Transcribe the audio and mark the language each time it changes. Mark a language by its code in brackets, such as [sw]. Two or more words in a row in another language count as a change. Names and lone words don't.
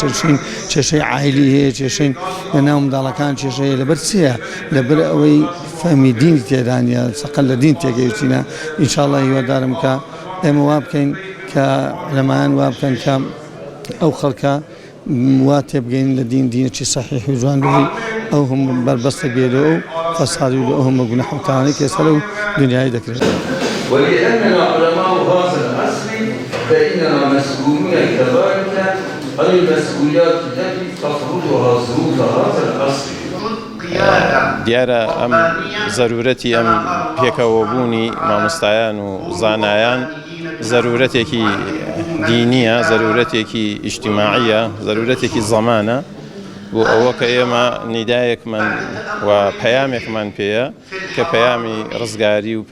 [ckb] چەندین کێشەی عایلی هەیە کێشەی لەناو منداڵەکان کێشەیە لەبەر چییە لەبەر ئەوەی فەهمی دینی تێدا نیە سەقەل لە دین تێگەیشتینە ئینشاءڵڵا هیوادارم کە ئێمە وا بکەین کە لەمایان وا بکەن کە ئەو خەڵکە وا تێبگەین لە دینێکی صحیح و جوان ببی ئەو هم بربەستە بێتەوە و فەسادی و ئەو هەموو گوناح و تاوانی کە ئێستا لەو دنیای دەکرێت [ar] ولأننا علماء هذا العصر فإننا مسؤولون كذلك عن المسؤوليات التي تفرضها ظروف هذا العصر [ckb] دیارە ئەم زەرورەتی ئەم پێکەوەبوونی مامۆستایان و زانایان زەرورەتێکی دینیە، زەرورەتێکی ئیجتیماعیە، زەرورەتێکی زەمانە بۆ ئەوە کە ئێمە نیدایەکمان و پەیامێکمان پێیە کە پەیامی ڕزگاری و